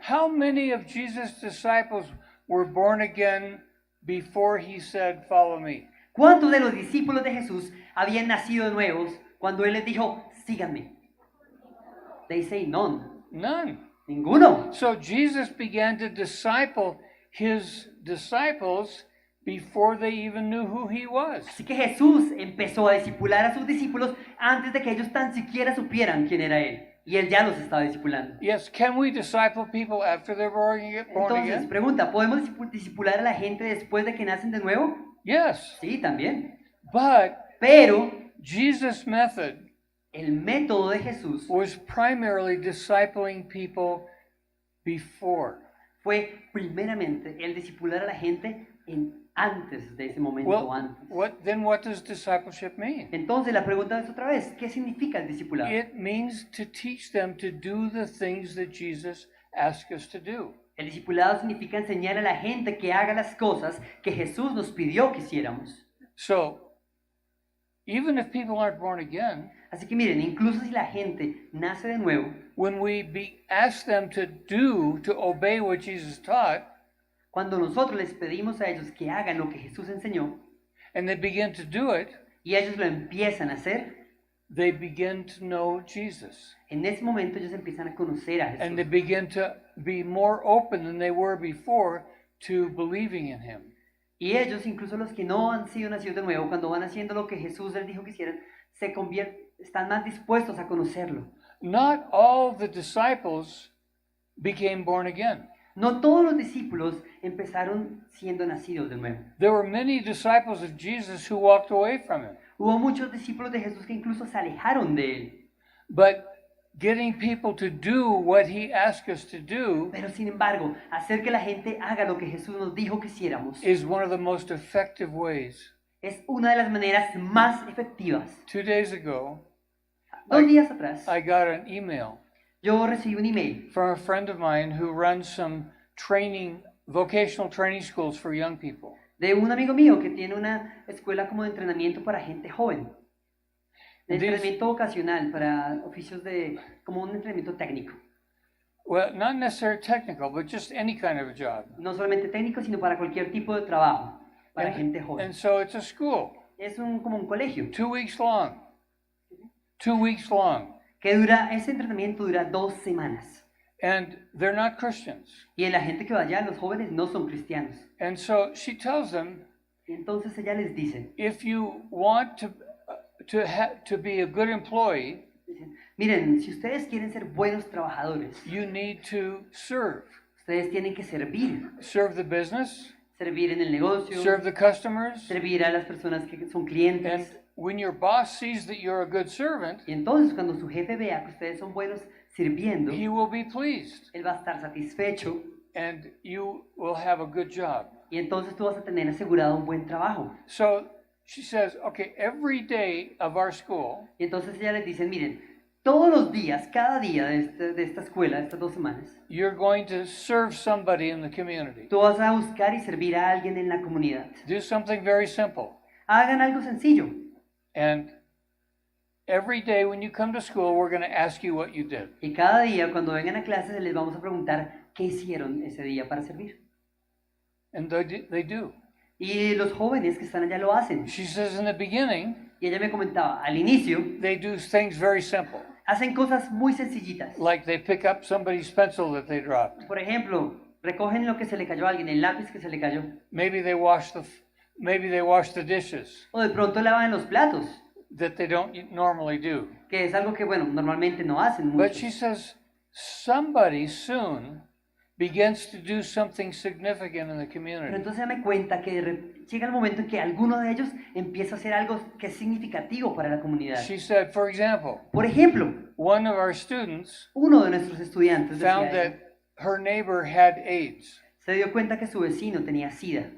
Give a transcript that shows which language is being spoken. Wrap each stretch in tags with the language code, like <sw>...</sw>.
<en>How many of Jesus' disciples were born again before he said, follow me?</en> <es>¿Cuántos de los discípulos de Jesús habían nacido nuevos cuando Él les dijo, síganme?</es> <en>They say none. None.</en> <es>Ninguno.</es> <en>So Jesus began to disciple his disciples before they even knew who he was.</en> <es>Así que Jesús empezó a discipular a sus discípulos antes de que ellos tan siquiera supieran quién era Él. Y Él ya los estaba discipulando.</es> <en>Yes, can we disciple people after they're born</en> <es>Entonces,</es> <en>again?</en> <es>pregunta, ¿podemos discipular a la gente después de que nacen de nuevo?</es> <en>Yes.</en> <es>Sí, también.</es> <en>But</en> <es>Pero</es> <en>Jesus' method</en> <es>el método de Jesús</es> <en>was primarily discipling people before.</en> <es>fue primeramente el discipular a la gente antes de ese momento antes.</es> <en>What does discipleship mean?</en> <es>Entonces la pregunta es otra vez, ¿qué significa el discipulado?</es> <en>It means to teach them to do the things that Jesus asked us to do.</en> <es>El discipulado significa enseñar a la gente que haga las cosas que Jesús nos pidió que hiciéramos.</es> <en>So, even if people aren't born again,</en> <es>Así que miren, incluso si la gente nace de nuevo,</es> <en>when we ask them to obey what Jesus taught,</en> <es>cuando nosotros les pedimos a ellos que hagan lo que Jesús enseñó</es> <en>and they begin to do it,</en> <es>y ellos lo empiezan a hacer,</es> <en>they begin to know Jesus.</en> <es>en ese momento ellos empiezan a conocer a</es> <en>And they</en> <es>Jesús.</es> <en>begin to be more open than they were before to believing in him.</en> <es>Y ellos, incluso los que no han sido nacidos de nuevo, cuando van haciendo lo que Jesús les dijo que hicieran, están más dispuestos a conocerlo.</es> <en>Not all the disciples became born again.</en> <es>No todos los discípulos empezaron siendo nacidos de nuevo.</es> <en>There were many disciples of Jesus who walked away from him.</en> <es>Hubo muchos discípulos de Jesús que incluso se alejaron de él.</es> <en>But getting people to do what he asked us to do</en> <es>Pero sin embargo, hacer que la gente haga lo que Jesús nos dijo que hiciéramos</es> <en>is one of the most effective ways.</en> <es>es una de las maneras más efectivas.</es> <en>2 days ago,</en> <es>2 días atrás,</es> <en>I got an email</en> <es>yo recibí un email</es> <en>from a friend of mine who runs some vocational training schools for young people.</en> <es>de un amigo mío que tiene una escuela como de entrenamiento para gente joven. De</es> <en>This-</en> <es>entrenamiento vocacional para oficios como un entrenamiento técnico.</es> <en>Well, not necessarily technical, but just any kind of a job.</en> <es>No solamente técnico, sino para cualquier tipo de trabajo, para gente joven.</es> <en>And so it's a school,</en> <es>Es como un colegio</es> <en>2 weeks long. 2 weeks long.</en> <es>que ese entrenamiento dura 2 semanas.</es> <en>And they're not Christians.</en> <es>Y la gente que va allá, los jóvenes, no son cristianos.</es> <en>And so she tells them,</en> <es>Y entonces ella les dice,</es> <en>if you want to be a good employee,</en> <es>miren, si ustedes quieren ser buenos trabajadores,</es> <en>you need to serve.</en> <es>ustedes tienen que servir.</es> <en>Serve the business,</en> <es>Servir en el negocio,</es> <en>serve the customers,</en> <es>servir a las personas que son</es> <en>and</en> <es>clientes.</es> <en>when your boss sees that you're a good servant,</en> <es>Y entonces cuando su jefe vea que ustedes son buenos sirviendo,</es> <en>he will be pleased</en> <es>él va a estar satisfecho</es> <en>and you will have a good job.</en> <es>y entonces tú vas a tener asegurado un buen trabajo.</es> <en>So she says, okay, every day of our school,</en> <es>Y entonces ella les dice, miren, todos los días, cada día de esta escuela, de estas 2 semanas,</es> <en>you're going to serve somebody in the community.</en> <es>tú vas a buscar y servir a alguien en la comunidad.</es> <en>Do something very simple.</en> <es>Hagan algo sencillo.</es> <en>And every day when you come to school, we're going to ask you what you did.</en> <es>Y cada día, cuando vengan a clases, les vamos a preguntar qué hicieron ese día para servir.</es> <en>And they do.</en> <es>Y los jóvenes que están allá lo hacen.</es> <en>She says in the beginning,</en> <es>Y ella me comentaba, al inicio,</es> <en>they do things very simple,</en> <es>hacen cosas muy sencillitas.</es> <en>like they pick up somebody's pencil that they dropped.</en> <es>Por ejemplo, recogen lo que se le cayó a alguien, el lápiz que se le cayó.</es> <en>Maybe they wash the dishes</en> <es>O de pronto lavan los platos,</es> <en>that they don't normally do.</en> <es>que es algo que, bueno, normalmente no hacen</es> <en>But she</en> <es>muchos.</es> <en>says somebody soon begins to do something significant in the</en> <es>Pero</es> <en>community.</en> <es>entonces me cuenta que llega el momento en que alguno de ellos empieza a hacer algo que es significativo para la comunidad.</es> <en>She said, for example,</en> <es>Por ejemplo,</es> <en>one of our students</en> <es>uno de nuestros estudiantes</es> <en>found</en> <es>decía</es> <en>that her neighbor had AIDS</en> <es>se dio cuenta que su vecino tenía SIDA</es>